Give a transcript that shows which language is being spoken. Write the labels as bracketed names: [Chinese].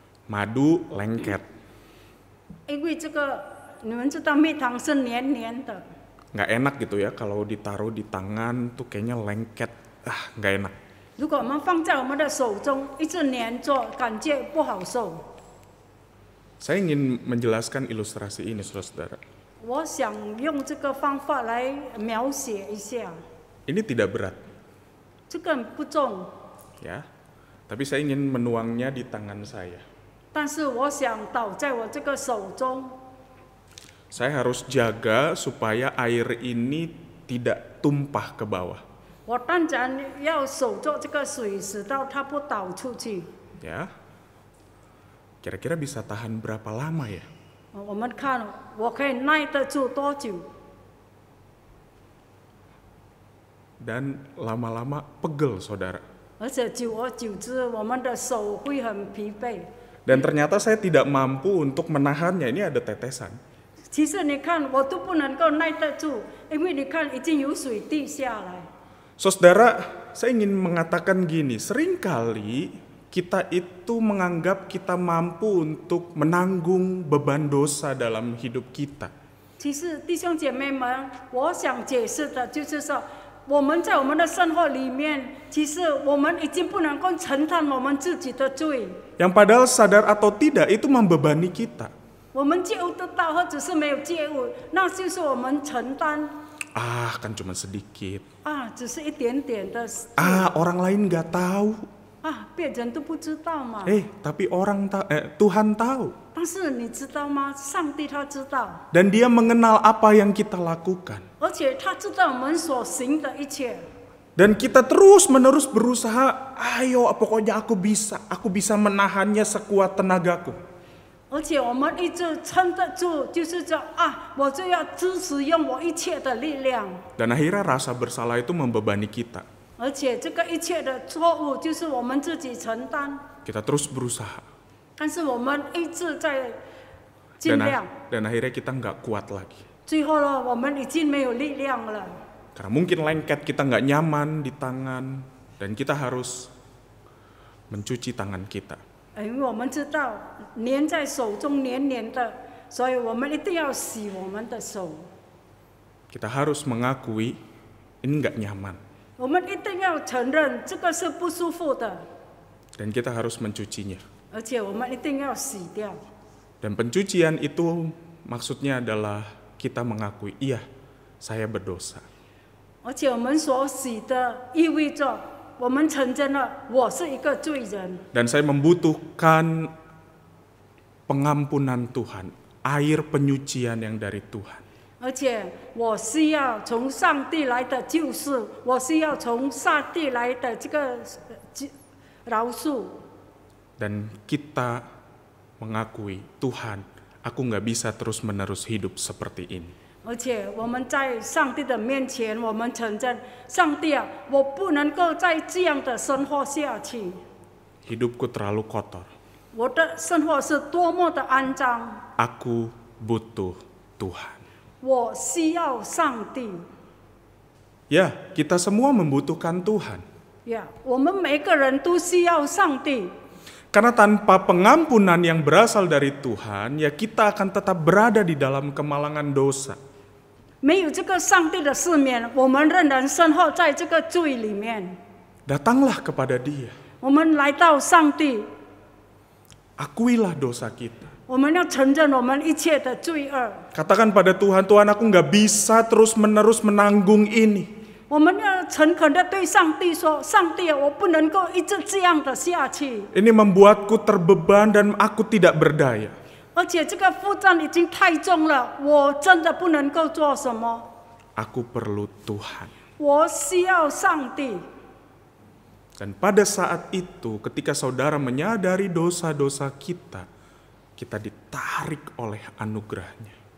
[Indonesian] Madu lengket, [Chinese] 因为这个你们知道蜜糖是黏黏的。 [Indonesian] nggak enak gitu ya kalau ditaruh di tangan tuh kayaknya lengket, nggak enak. [Chinese] 如果我们放在我们的手中，一直黏着，感觉不好受。 [Indonesian] Saya ingin menjelaskan ilustrasi ini, saudara. [Chinese] 我想用这个方法来描写一下， [Indonesian] Ini tidak berat, [Chinese] 这个不重， [Indonesian] ya. Tapi saya ingin menuangnya di tangan saya. [Chinese] 但是我想倒在我这个手中， [Indonesian] Saya harus jaga supaya air ini tidak tumpah ke bawah. [Chinese] 我当然要守住这个水，使到它不倒出去。 [Indonesian] Ya, kira-kira bisa tahan berapa lama ya? [Chinese] 我们看我可以耐得住多久？ [Indonesian] Dan lama-lama pegel, saudara. [Chinese] 而且久而久之，我们的手会很疲惫。 [Indonesian] Dan ternyata saya tidak mampu untuk menahannya. Ini ada tetesan. [Chinese] 其实你看，我都不能够耐得住，因为你看已经有水滴下来。 [Indonesian] Saudara, saya ingin mengatakan gini, seringkali kita itu menganggap kita mampu untuk menanggung beban dosa dalam hidup kita. [Chinese] 其实弟兄姐妹们，我想解释的就是说，我们在我们的生活里面，其实我们已经不能够承担我们自己的罪。 [Indonesian] Yang padahal sadar atau tidak itu membebani kita. [Chinese] 我们介悟得到，或者是没有介悟，那就是我们承担 [Indonesian] Kan cuma sedikit. [Chinese] 只是一点点的。 [Indonesian] Orang lain nggak tahu. [Chinese] 啊，别人都不知道嘛。 [Indonesian] Tapi Tuhan tahu. [Chinese] 但是你知道吗？上帝他知道， [Indonesian] Dan dia mengenal apa yang kita lakukan. [Chinese] 而且他知道我们所行的一切。 [Indonesian] Dan kita terus-menerus berusaha, ayo pokoknya aku bisa menahannya sekuat tenagaku. [Chinese] 而且我们一直撑得住，就是说啊，我就要支持用我一切的力量。 [Indonesian] Dan akhirnya rasa bersalah itu membebani kita. [Chinese] 而且这个一切的错误就是我们自己承担， [Indonesian] Kita terus berusaha. [Chinese] 但是我们一直在尽量， [Indonesian] Dan akhirnya kita nggak kuat lagi. [Chinese] 最后呢，我们已经没有力量了。 [Indonesian] Karena mungkin lengket, kita nggak nyaman di tangan. Dan kita harus mencuci tangan kita. [Chinese] 因为我们知道粘在手中黏黏的，所以我们一定要洗我们的手。 [Indonesian] Kita harus mengakui ini nggak nyaman. [Chinese] 我们一定要承认这个是不舒服的， [Indonesian] Dan kita harus mencucinya. [Chinese] 而且我们一定要洗掉。 [Indonesian] Dan pencucian itu maksudnya adalah kita mengakui, iya, saya berdosa. [Chinese] 而且我们所洗的意味着我们承认了我是一个罪人， [Indonesian] Dan saya membutuhkan pengampunan Tuhan, air penyucian yang dari Tuhan. [Chinese] 而且我需要从上帝来的救赎，我需要从上帝来的这个饶恕。 [Indonesian] Dan kita mengakui, Tuhan, aku nggak bisa terus-menerus hidup seperti ini. [Chinese] 而且我们在上帝的面前，我们承认，上帝啊，我不能够再这样的生活下去。 [Indonesian] Hidupku terlalu kotor. [Chinese] 我的生活是多么的肮脏， [Indonesian] Aku butuh Tuhan. [Chinese] 我需要上帝。 [Indonesian] Ya, kita semua membutuhkan Tuhan. [Chinese] 呀，我们每个人都需要上帝。 [Indonesian] Karena tanpa pengampunan yang berasal dari Tuhan, ya kita akan tetap berada di dalam kemalangan dosa. [Chinese] 没有这个上帝的赦免，我们仍然生活在这个罪里面。 [Indonesian] Datanglah kepada Dia. [Chinese] 我们来到上帝， [Indonesian] Akuilah dosa kita. [Chinese] 我们要承认我们一切的罪恶。 [Indonesian] Katakan pada Tuhan, Tuhan aku nggak bisa terus-menerus menanggung ini. [Chinese] 我们要诚恳的对上帝说：“上帝啊，我不能够一直这样的下去， [Indonesian] Ini membuatku terbeban dan aku tidak berdaya. [Chinese] 而且这个负担已经太重了，我真的不能够做什么。 [Indonesian] Aku perlu Tuhan. [Chinese] 我需要上帝。” [Indonesian] Dan pada saat itu, ketika saudara menyadari dosa-dosa kita, kita ditarik oleh anugerahnya.